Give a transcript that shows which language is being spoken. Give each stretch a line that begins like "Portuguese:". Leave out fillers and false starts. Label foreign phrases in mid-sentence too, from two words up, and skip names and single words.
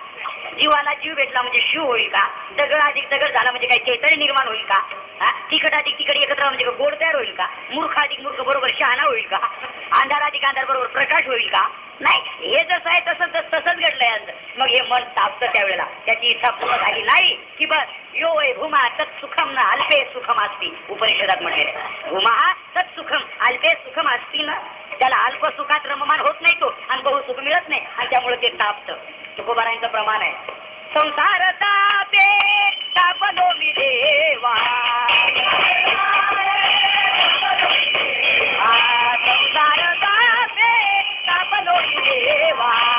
Marathi: जीवाला जीव भेटला म्हणजे शिव होईल का? दगड अधिक दगड झाला म्हणजे काय चैतन्य निर्माण होईल का? तिखट अधिक तिखट एकत्र म्हणजे गोड तयार होईल का? मूर्ख अधिक मूर्ख बरोबर शहाणा होईल का? अंधार अधिक अंधार बरोबर प्रकाश होईल का? नाही. हे जसं आहे तसंच घडलंय आज. मग हे मन तापतं त्यावेळेला त्याची इच्छा पूर्ण झाली नाही की बस
Sanskrit: यो वै भूमा तत्सुखम न अल्पे सुखम असती.
Marathi: उपनिषदात म्हटलेलं आहे
Sanskrit: भूमा तत्सुखम अल्पे सुखम असती
Marathi: ना. त्याला अल्प सुखात रममान होत नाही तो आणि बहुसुख मिळत नाही आणि त्यामुळे ते तापतं. तुकोबारायांचं प्रमाण आहे. संसार तापे तापलो मी देवा. संसार तापे तापलो मी देवा.